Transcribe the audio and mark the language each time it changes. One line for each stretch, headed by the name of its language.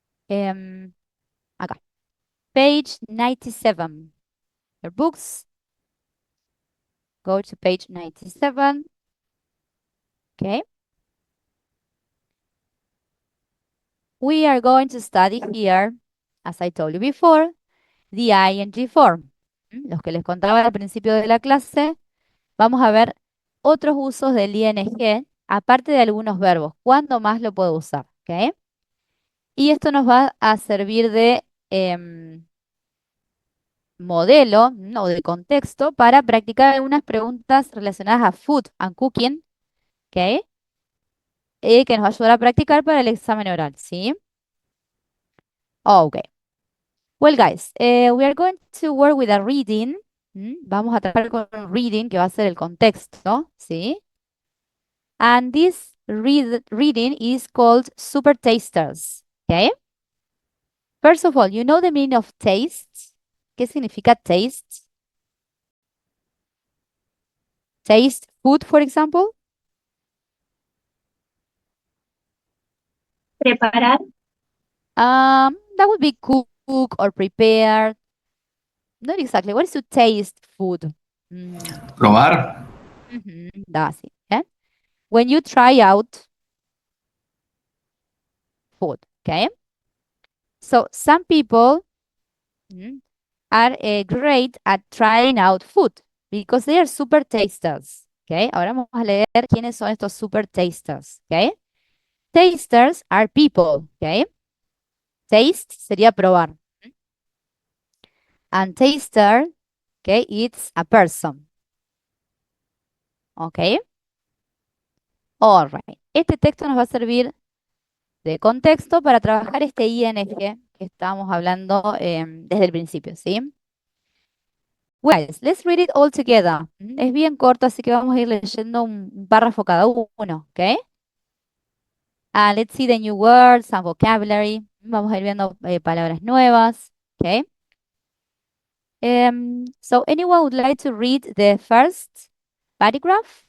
Spanish: Acá.
English: Page 97. Your books. Go to page 97. Okay. We are going to study here, as I told you before, the ing form.
Spanish: Los que les contaba al principio de la clase, vamos a ver otros usos del ing, aparte de algunos verbos. ¿Cuándo más lo puedo usar? ¿Ok? Y esto nos va a servir de modelo o de contexto para practicar algunas preguntas relacionadas a
English: food and cooking,
Spanish: ¿ok? Que nos va a ayudar a practicar para el examen oral, ¿sí? Ok.
English: Well, guys, we are going to work with a reading.
Spanish: Vamos a trabajar con un reading que va a ser el contexto, ¿sí?
English: And this reading is called Super Tasters, ¿ok? First of all, you know the meaning of taste.
Spanish: ¿Qué significa taste?
English: Taste food, for example.
Spanish: Preparar.
English: That would be cook or prepare. Not exactly. What is to taste food?
Spanish: Probar.
English: That's it. When you try out food, okay? So some people are great at trying out food because they are super tasters, okay?
Spanish: Ahora vamos a leer quiénes son estos super tasters, okay?
English: Tasters are people, okay? Taste
Spanish: sería probar.
English: And taster, okay, it's a person. Okay. All right.
Spanish: Este texto nos va a servir de contexto para trabajar este ing que estábamos hablando desde el principio, ¿sí?
English: Well, let's read it all together.
Spanish: Es bien corto, así que vamos a ir leyendo un párrafo cada uno, ¿ok?
English: Let's see the new words and vocabulary.
Spanish: Vamos a ir viendo palabras nuevas, ¿ok?
English: So, anyone would like to read the first paragraph?